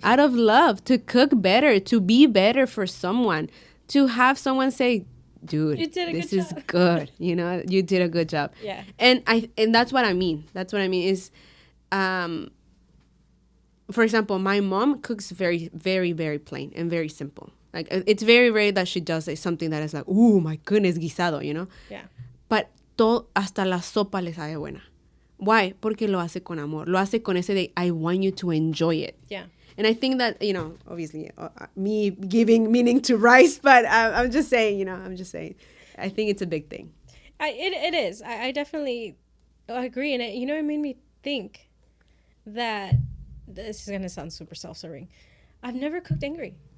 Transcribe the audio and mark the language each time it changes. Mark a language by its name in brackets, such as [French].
[English] Out of love, to cook better, to be better for someone, to have someone say, dude, this is good. You know, you did a good job. Yeah. And that's what I mean. That's what I mean is, for example, my mom cooks very, very, very plain and very simple. Like, it's very rare that she does something that is like, oh my goodness, [Spanish] guisado, [English] you know? Yeah. [Spanish] But hasta la sopa le sabe buena. [English] Why? [Spanish] Porque lo hace con amor. Lo hace con ese de, [English] I want you to enjoy it. Yeah. And I think that, you know, obviously, me giving meaning to rice, but I'm just saying, you know, I think it's a big thing. It is. I definitely agree. And you know, it made me think that, this is going to sound super self-serving, I've never cooked angry.